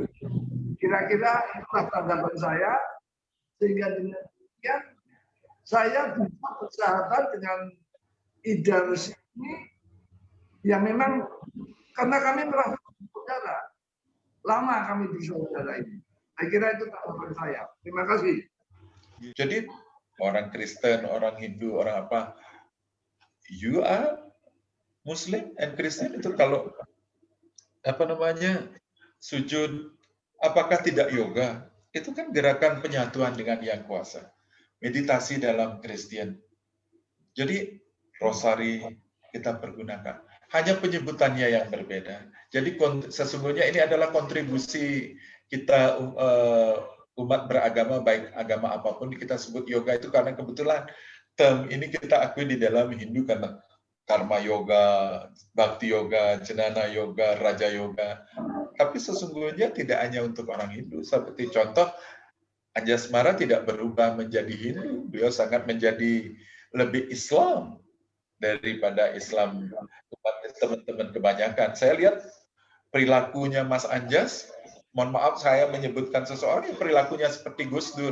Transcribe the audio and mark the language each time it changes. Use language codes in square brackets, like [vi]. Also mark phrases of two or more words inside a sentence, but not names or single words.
[id] Kira-kira itulah tanggapan saya, sehingga dengan demikian saya bisa bersahabat dengan Idarsi ini yang memang karena kami merasa saudara, lama kami bersaudara ini. Saya kira itu tanggapan saya. Terima kasih. Jadi orang Kristen, orang Hindu, orang apa, [en] you are Muslim and Christian [id] itu kalau apa namanya sujud, apakah tidak yoga? Itu kan gerakan penyatuan dengan Yang Kuasa. Meditasi dalam Kristen. Jadi rosari kita pergunakan. Hanya penyebutannya yang berbeda. Jadi sesungguhnya ini adalah kontribusi kita umat beragama, baik agama apapun kita sebut yoga itu karena kebetulan term ini kita akui di dalam Hindu karena karma yoga, bhakti yoga, jnana yoga, raja yoga. Tapi sesungguhnya tidak hanya untuk orang Hindu. Seperti contoh, Anjasmara tidak berubah menjadi Hindu. Beliau sangat menjadi lebih Islam daripada Islam teman-teman kebanyakan. Saya lihat perilakunya Mas Anjas, mohon maaf saya menyebutkan seseorang yang perilakunya seperti Gus Dur.